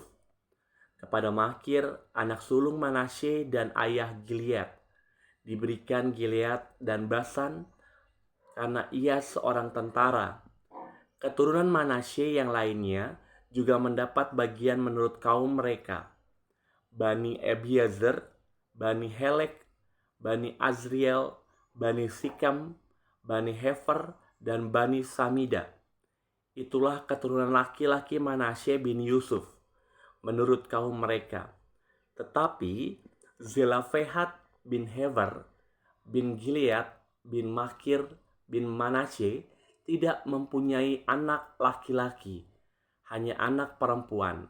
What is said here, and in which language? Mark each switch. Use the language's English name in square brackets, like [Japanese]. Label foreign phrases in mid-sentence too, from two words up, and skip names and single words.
[Indonesian] Kepada Makir, anak sulung Manasye dan ayah Gilead, diberikan Gilead dan Basan karena ia seorang tentara. Keturunan Manasye yang lainnya juga mendapat bagian menurut kaum mereka. Bani Ebiezer, Bani Helek, Bani Azriel, Bani Sikam, Bani Hefer, dan Bani Samida. Itulah keturunan laki-laki Manasye bin Yusuf menurut kaum mereka. Tetapi Zelafehat bin Hever bin Gilead bin Makir bin Manasye tidak mempunyai anak laki-laki, hanya anak perempuan.